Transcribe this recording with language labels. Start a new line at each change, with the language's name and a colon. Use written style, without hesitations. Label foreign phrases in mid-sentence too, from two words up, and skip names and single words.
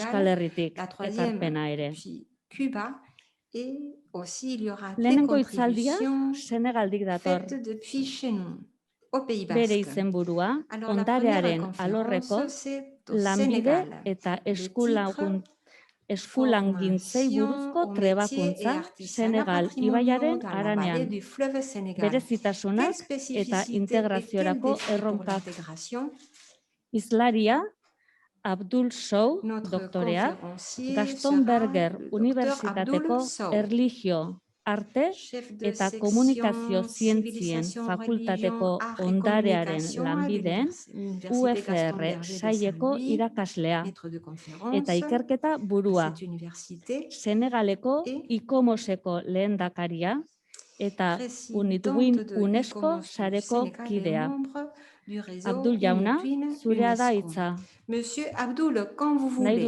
French: Sénégal,
Basque: Herritik
French: la troisième
Basque: ekarpena ere.
French: depuis Cuba, et aussi il y aura des
Basque: Lehenengo hitzaldia
French: contributions
Basque: Senegaldik dator.
French: faites depuis chez nous, au Pays
Basque: Bere
French: Basque.
Basque: izenburua,
French: Alors la première
Basque: ondarearen
French: conférence,
Basque: alorreko
French: c'est au
Basque: lanbide
French: Sénégal.
Basque: eta
French: Le titre,
Basque: eskulagintzei buruzko
French: formation au métier et
Basque: trebakuntza
French: artisanat
Basque: Senegal
French: patrimoniaux
Basque: ibaiaren
French: dans la vallée
Basque: haranean.
French: du fleuve Sénégal.
Basque: Berezitasunak
French: Quelles
Basque: eta
French: spécificités et
Basque: integraziorako
French: quels défis pour
Basque: erronkak.
French: l'intégration?
Basque: Hizlaria Abdul Sow
French: Notre
Basque: doktorea,
French: conférencier
Basque: Gaston
French: sera
Basque: Berger
French: le Dr
Basque: Unibertsitateko
French: Abdul Sow,
Basque: Erlijio, Arte
French: chef de
Basque: eta
French: section
Basque: Komunikazio Zientzien
French: civilisation,
Basque: Fakultateko
French: religion, art et
Basque: ondarearen
French: communication à
Basque: lanbideen
French: l'université Gaston
Basque: UFR
French: Berger de
Basque: saileko
French: Saint-Louis,
Basque: irakaslea
French: maître de
Basque: eta
French: conférence
Basque: ikerketa
French: à
Basque: burua.
French: cette université
Basque: Senegaleko
French: et
Basque: ICOMOSeko lehendakaria eta
French: présidente
Basque: UNITWIN
French: de
Basque: UNESCO
French: ICOMOS du
Basque: sareko
French: Sénégal et
Basque: kidea.
French: membre du réseau
Basque: Abdul jauna,
French: UNITWIN
Basque: zurea da
French: UNESCO.
Basque: hitza.
French: Monsieur Abdul, quand vous
Basque: Nahi
French: voulez.